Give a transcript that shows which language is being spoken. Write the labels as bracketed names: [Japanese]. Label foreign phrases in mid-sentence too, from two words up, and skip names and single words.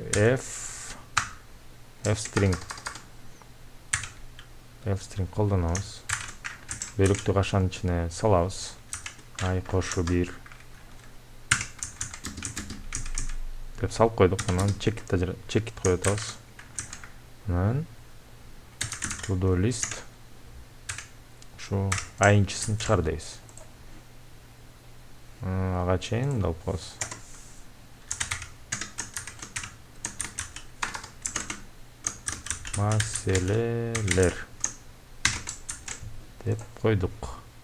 [English] F string [Kyrgyz] колдонобуз. Бөлүктү кашанын ичине салабыз. I кошу 1 деп салып койдук. Анан чекит коюп атабыз. Анан [English] to-do list [Kyrgyz] ошо айынчысын чыгар дейбиз. Ага чейин мындай алып коебуз. Маселелер деп койдук.